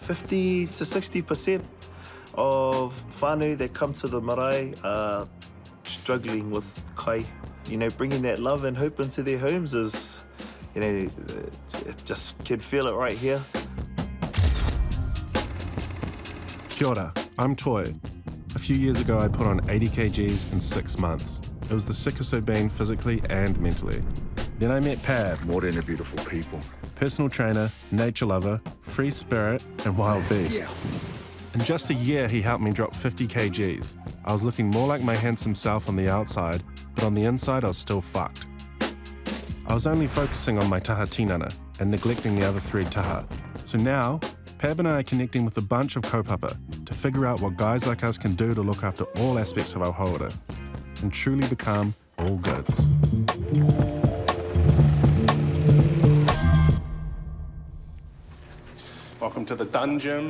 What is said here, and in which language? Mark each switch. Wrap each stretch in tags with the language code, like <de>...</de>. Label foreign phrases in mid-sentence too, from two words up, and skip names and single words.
<en>50 to 60% of whānau that come to the marae are struggling with kai. You know, bringing that love and hope into their homes is, you know, just can feel it right here.</en> <mi>Kia ora,</mi> <en>I'm Toi. A few years ago, I put on 80 kgs in 6 months. It was the sickest I've been physically and mentally. Then I met Pab. Māori and beautiful people. Personal trainer, nature lover, free spirit, and wild beast. Yeah. In just a year, he helped me drop 50 kgs. I was looking more like my handsome self on the outside, but on the inside, I was still fucked. I was only focusing on my</en> <mi>taha tinana</mi> <en>and neglecting the other 3 taha. So now, Pab and I are connecting with a bunch of kaupapa to figure out what guys like us can do to look after all aspects of our haora and truly become all goods. Welcome to the dungeon.</en>